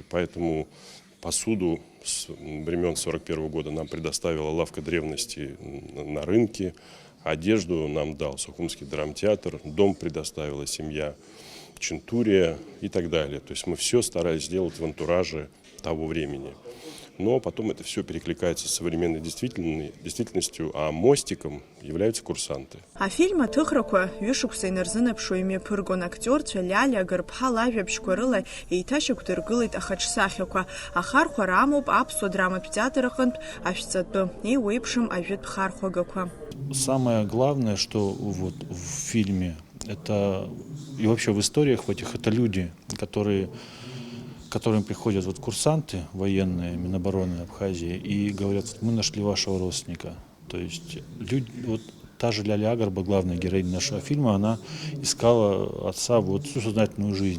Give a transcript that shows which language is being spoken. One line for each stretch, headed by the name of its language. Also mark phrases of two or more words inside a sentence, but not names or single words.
Russian: Поэтому посуду с времен 1941 года нам предоставила лавка древности на рынке, одежду нам дал Сухумский драмтеатр, дом предоставила семья Чентурия и так далее. То есть мы все старались сделать в антураже того времени. Но потом это все перекликается с современной действительностью, а мостиком являются курсанты.
Abkhazian: Афильм аҭыхрақәа ҩышықәса инарзынаԥшуа имҩаԥыргон актиорцәа Лиалиа Гырԥҳа лажәабжьқәа рыла еиҭашьақәдыргылеит ахаҿсахьақәа. Ахархәара амоуп аԥсуа драматә театр аҟынтә ашәҵатәы, еиуеиԥшым ажәытә хархәагақәа.
Russian: Самое главное, что вот в фильме, это и вообще в историях в этих, это люди, которым приходят вот курсанты военные Минобороны Абхазии и говорят: вот мы нашли вашего родственника. То есть люди, вот та же Лиалиа Агрба, главная героиня нашего фильма, она искала отца вот всю сознательную жизнь.